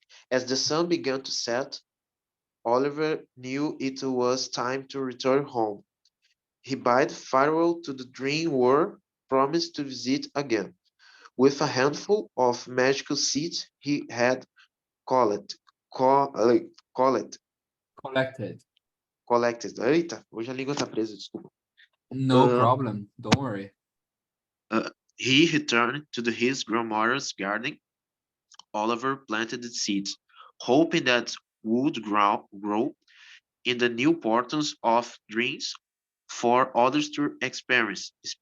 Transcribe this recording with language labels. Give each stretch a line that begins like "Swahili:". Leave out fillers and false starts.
English: As the sun began to set, Oliver knew it was time to return home. He bade farewell to the dream world, promised to visit again. With a handful of magical seeds he had collected, co- uh, collected, Collected. collected.
Portuguese: Eita, hoje a língua tá presa, desculpa.
English: No problem. Don't worry. he returned to his grandmother's garden. Oliver planted the seeds, hoping that would grow in the new portals of dreams for others to experience.